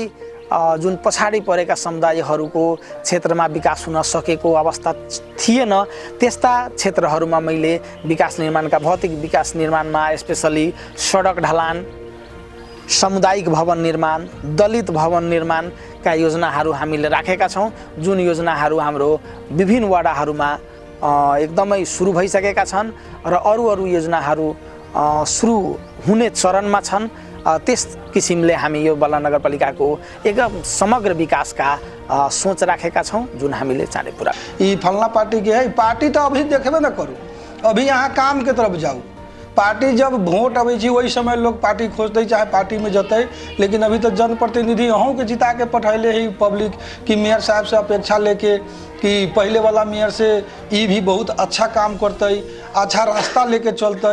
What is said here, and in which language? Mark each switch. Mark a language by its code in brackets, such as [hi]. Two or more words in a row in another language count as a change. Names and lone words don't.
[ne] जुन पछाडि परेका समुदायहरूको क्षेत्रमा विकास हुन सकेको अवस्था थिएन, त्यस्ता क्षेत्रहरूमा मैले विकास निर्माणका भौतिक विकास निर्माणमा स्पेसली सडक ढलान, सामुदायिक भवन निर्माण, दलित भवन निर्माणका योजनाहरू हामीले राखेका छौँ, जुन योजनाहरू हाम्रो विभिन्न वडाहरूमा एकदमै सुरु भइसकेका छन् र अरू योजनाहरू सुरु हुने चरणमा छन्। त्यस किसिमले हामी यो बलरा नगरपालिकाको एकदम समग्र विकासका सोच राखेका छौँ, जुन हामीले चाँडै पुरा। [mai] ये फलना पार्टी के है, पार्टी तो अभी देखबे न करू, अभी यहाँ काम के तरफ जाऊ। पार्टी जब वोट अबै छी वही समय लोग पार्टी खोजते चाहे पार्टी में जते, लेकिन अभी तो जनप्रतिनिधि अहूँ के जिता के पठैले ही पब्लिक कि मेयर साहब से अपेक्षा लेके कि पहले वाला मेयर से ये भी बहुत अच्छा काम करते, अच्छा रास्ता लेके चलते।